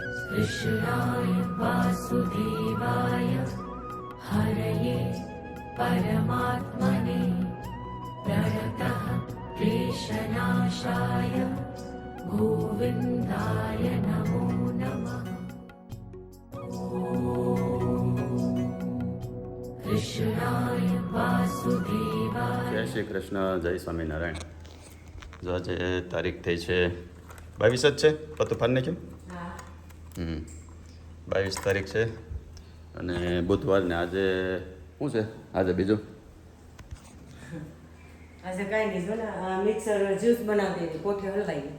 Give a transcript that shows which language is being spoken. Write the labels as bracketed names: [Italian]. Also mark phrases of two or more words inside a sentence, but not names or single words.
[Sanskrit] कृष्णाय वासुदेवाय हरये परमात्मने प्रणतः क्लेशनाशाय गोविन्दाय नमो नमः। कृष्णाय वासुदेवाय। [Gujarati] જય શ્રી કૃષ્ણ, જય સ્વામિનારાયણ. જો આજે તારીખ થઈ છે 22 જ છે. પતું ફાન કેમ 22 તારીખ છે અને બુધવારને આજે શું છે? આજે બીજું આજે કાંઈ નહીં, જો ને મિક્સર જ્યુસ બનાવતી હતી, કોઠી હલવાઈ ગઈ.